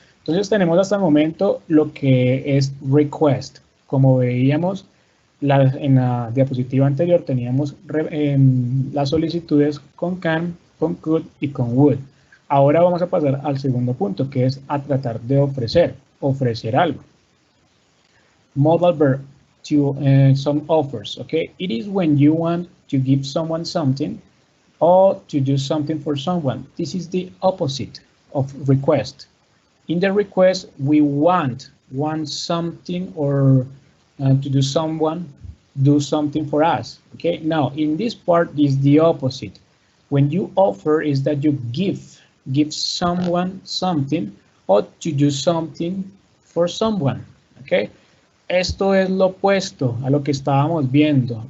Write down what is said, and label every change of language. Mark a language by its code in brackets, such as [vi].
[es] Entonces tenemos hasta el momento lo que es request. Como veíamos en la diapositiva anterior, teníamos las solicitudes con can, con could y con would. Ahora vamos a pasar al segundo punto, que es a tratar de ofrecer algo. [en] Modal verb to some offers, okay? It is when you want to give someone something or to do something for someone. This is the opposite of request. In the request, we want something or to do something for us. Okay, now in this part is the opposite. When you offer is that you give someone something or to do something for someone. [es] Okay, esto es lo opuesto a lo que estábamos viendo.